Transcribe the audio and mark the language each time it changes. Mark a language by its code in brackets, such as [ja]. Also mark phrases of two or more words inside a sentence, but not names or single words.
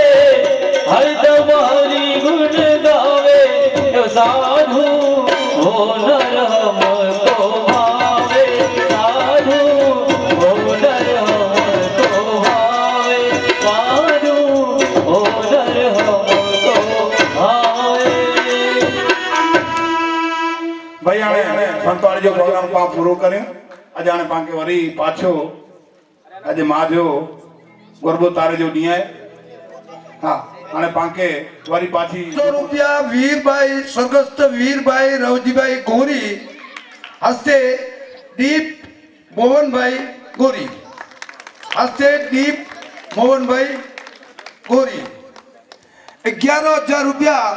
[hi] हरदम हरि गुण गावे जो साधु हो नर हमको भावे साधु हो नर हमको भावे साधु हो नर हमको भावे [sd] भाई हाणे संतवाणी जो प्रोग्राम पाण पूरो करियो अॼु हाणे पाण खे वरी पाछो अॼु मां जो गरबो तारे जो ॾींहुं आहे हा हाणे पाण खे वरी पाछी ₹100 वीरभाई स्वर्गस्थ वीरभाई रवजीभाई गोरी हस्ते दीप मोहनभाई गोरी हस्ते दीप मोहनभाई गोरी 11,000 रुपया